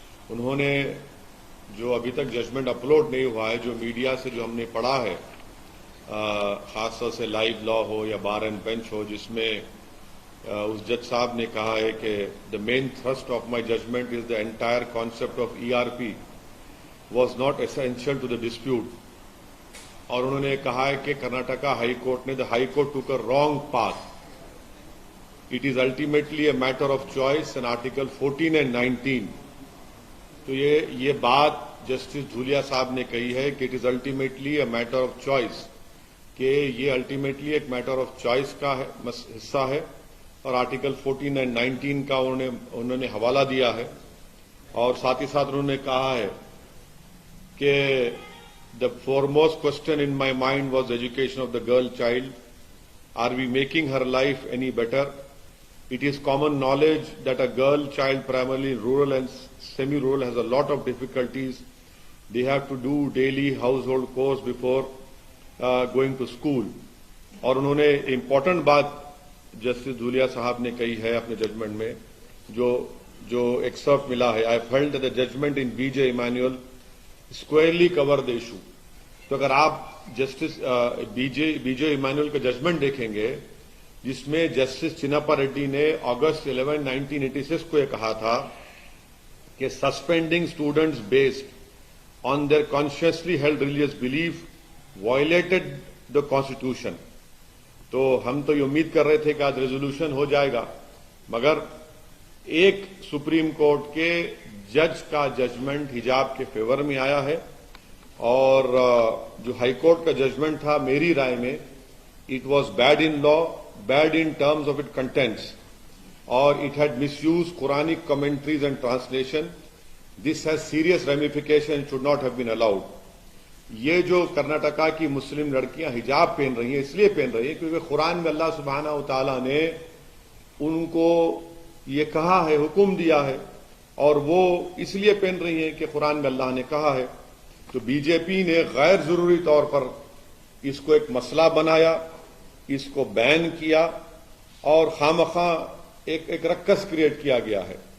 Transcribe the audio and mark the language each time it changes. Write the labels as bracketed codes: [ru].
[ur] انہوں نے جو ابھی تک ججمنٹ اپلوڈ نہیں ہوا ہے، جو میڈیا سے جو ہم نے پڑھا ہے، خاص طور سے لائیو لا ہو یا بار اینڈ بینچ ہو، جس میں اس جج صاحب نے کہا ہے کہ [en] The main thrust of my judgment is the entire concept of ERP was not essential to the dispute. [ur] اور انہوں نے کہا ہے کہ کرناٹکا ہائی کورٹ نے [en] The high court took a wrong path. It is ultimately a matter of choice and Article 14 and 19. [ur] تو یہ بات جسٹس دھولیا صاحب نے کہی ہے کہ [en] it is ultimately a matter of choice، [ur] کہ یہ ultimately ایک [en] matter of choice [ur] کا حصہ ہے، اور آرٹیکل 14 and 19 کا انہوں نے حوالہ دیا ہے. اور ساتھ ہی ساتھ انہوں نے کہا ہے کہ [en] the foremost question in my mind was the education of the girl child. Are we making her life any better? It is common knowledge that a girl child, primarily rural and semi-rural, has a lot of difficulties. They have to do daily household chores before going to school. [ur] اور انہوں نے important بات justice Dhulia صاحب نے کہی ہے اپنے judgment میں، جو ایکسرپٹ ملا ہے. [en] I felt that the judgment in B.J. Emanuel squarely covered the issue. [ur] تو اگر آپ جسٹس B.J. ایمانوئل کا ججمنٹ دیکھیں گے، جس میں جسٹس چنپا ریڈی نے اگست 11, 1986 کو یہ کہا تھا کہ [en] Suspending students based on their consciously held religious belief violated the constitution. [ur] تو ہم تو یہ امید کر رہے تھے کہ آج ریزولوشن ہو جائے گا، مگر ایک سپریم کورٹ کے جج کا ججمنٹ حجاب کے فیور میں آیا ہے. اور جو ہائی کورٹ کا ججمنٹ تھا، میری رائے میں [en] It was bad in law, bad in terms of its contents, or it had misused Quranic commentaries and translation. This has serious ramifications and should not have been allowed. [ur] یہ جو کرناٹکا کی مسلم لڑکیاں حجاب پہن رہی ہیں، اس لیے پہن رہی ہیں کیونکہ قرآن میں اللہ سبحانہ و تعالیٰ نے ان کو یہ کہا ہے، حکم دیا ہے، اور وہ اس لیے پہن رہی ہیں کہ قرآن میں اللہ نے کہا ہے. تو بی جے پی نے غیر ضروری طور پر اس کو ایک مسئلہ بنایا، اس کو بین کیا، اور خواہ ایک رکس کریٹ کیا گیا ہے.